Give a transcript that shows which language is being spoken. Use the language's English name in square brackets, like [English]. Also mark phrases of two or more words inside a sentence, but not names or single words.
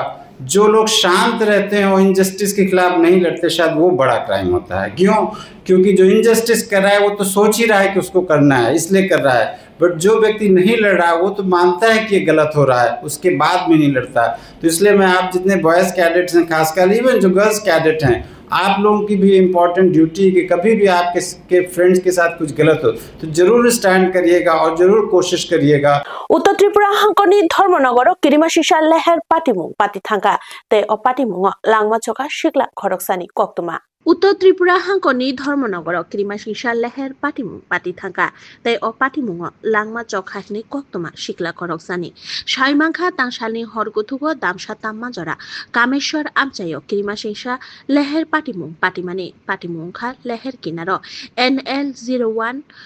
[Hindi] जो लोग शांत रहते हैं वो इनजस्टिस के खिलाफ नहीं लड़ते शायद वो बड़ा क्राइम होता है क्यों क्योंकि जो इनजस्टिस कर रहा है वो तो सोच ही रहा है कि उसको करना है इसलिए कर रहा है बट जो व्यक्ति नहीं लड़ रहा है वो तो मानता है कि ये गलत हो रहा है उसके बाद भी नहीं लड़ता तो इसलिए मैं आप जितने बॉयज़ कैडेट्स हैं खासकर इवन जो गर्ल्स कैडेट हैं आप लोगों की भी इम्पॉर्टेंट ड्यूटी है कि कभी भी आपके फ्रेंड्स के साथ कुछ गलत हो तो जरूर स्टैंड करिएगा और जरूर कोशिश करिएगा [Kok Borok] उत्तर त्रिपुरा हांकनि धर्मनगर किरिमासिसा लेहेर पाटिमुं पाटिथांगा ते अ पाटिमुंग लांगमा चका शिकला खरकसानि कक्तुमा उत्तर त्रिपुरा हांकनि धर्मनगर किरिमासिसा लेहेर पाटिमुं पाटिथांगा ते अ पाटिमुंग लांगमा चखानि कक्तुमा शिकला खरकसानि साइमांखा तांसालनि हरगुथुगो दामसा ताममाजरा कामेश्वर आमचायो किरिमासिसा लेहेर पाटिमुं पाटिमानि पाटिमुंखा लेहेर किनारो NL01